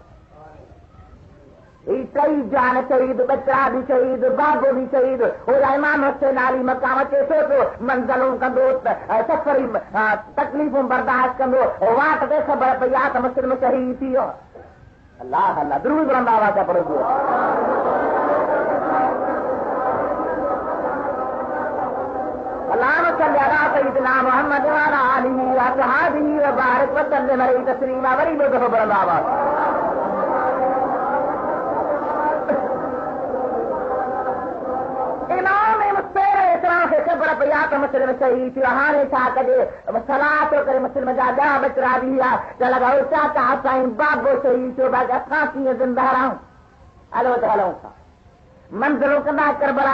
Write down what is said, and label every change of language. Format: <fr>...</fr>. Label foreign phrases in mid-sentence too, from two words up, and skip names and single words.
<sd>ही टई जान शहीद बचड़ा भी शहीद बाबो भी शहीद हो इमाम हुसैन अली मकाम अचे थो पियो मंज़लूं कंदो सफ़री तकलीफ़ूं बर्दाश्त कंदो वाट ते ख़बर पई आहे त मुस्लिम शहीद थी वियो अल्लाह अल्लाह दुरूद रहंदा हुआ था पढ़ो</sd> <ar>الله صل على سيدنا محمد و على آله و أصحابه و بارك و سلم عليه تسليما</ar> <sd>वरी ॿियो दफ़ो पढ़ंदा हुआ ख़बर पई आहे त मुस्लिम शहीद थियो हाणे छा कजे सलाह थो करे मुस्लिम जा 10 बचड़ा बि हुआ त लॻायो चाचा साईं बाबो शहीद थियो बाक़ी असां कीअं ज़िंदा रहूं हलो त हलूं था मंज़िलूं कंदा करबला</sd>